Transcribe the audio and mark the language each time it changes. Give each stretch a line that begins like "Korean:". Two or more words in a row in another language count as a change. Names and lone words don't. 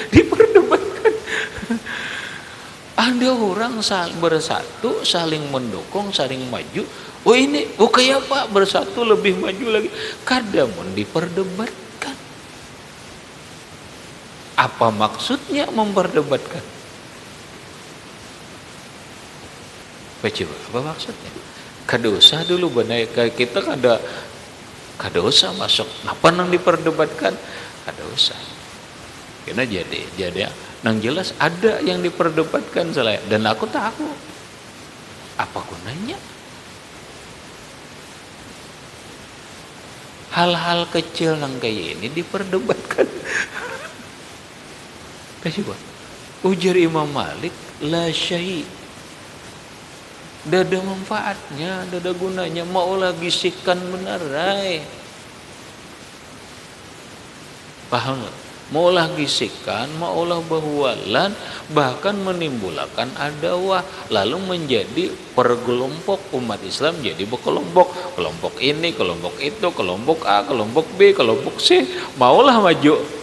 Indonesian: Ada orang bersatu, saling mendukung, saling maju. Oh ini, oh kayak apa bersatu lebih maju lagi. Kadang diperdebatkan. Apa maksudnya memperdebatkan? Coba, apa maksudnya?
Banjar: Kada usah dulu benar kita kada usah masuk. Apa nang diperdebatkan? Kada usah.
Indonesian: Karena jadi nang jelas ada yang diperdebatkan selain, dan aku tahu apa gunanya.
Banjar: Hal-hal kecil nang kayak ini diperdebatkan.
Indonesian: Coba. Ujar Imam Malik,
Arabic: لا شيء'.
Banjar: Dada manfaatnya, dada gunanya, mau lagi sikan benerai.
Indonesian: Paham nggak?
Banjar: Mau lagi sikan, mau lah bahualan, bahkan menimbulkan adawah, lalu menjadi pergelompok umat Islam, jadi berkelompok, kelompok ini, kelompok itu, kelompok A, kelompok B, kelompok C, maulah maju.